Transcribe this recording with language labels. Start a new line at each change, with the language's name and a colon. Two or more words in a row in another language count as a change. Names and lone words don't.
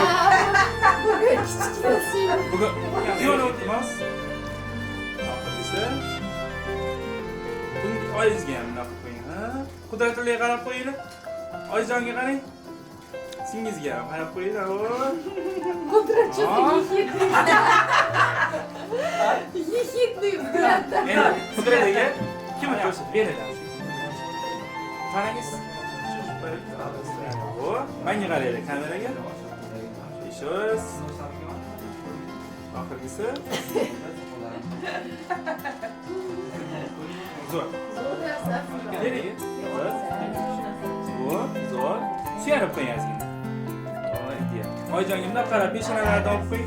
Uzbek: Bugun kichkinasi. bugun kuyovni o'tamiz. Oxirgisi. Bunga oyingizga ham bunaqa qo'ying, ha? Qudratullaga qarab qo'yinglar. Oyijonga qarang. Singizga ham qarab qo'yinglar.
Russian: Qudrat ехидный взгляд.
Uzbek: Endi Qudratiga kim o'tsa beradi. Qarangiz. Menga qaranglar kameraga.
Russian: Еще раз.
Uzbek: Oxirgisi. Zo'r. Nereye? Zo'r. Suyanib qo'yasizmi? Oyijonga bundoq qarab, peshanalarni olib qo'ying.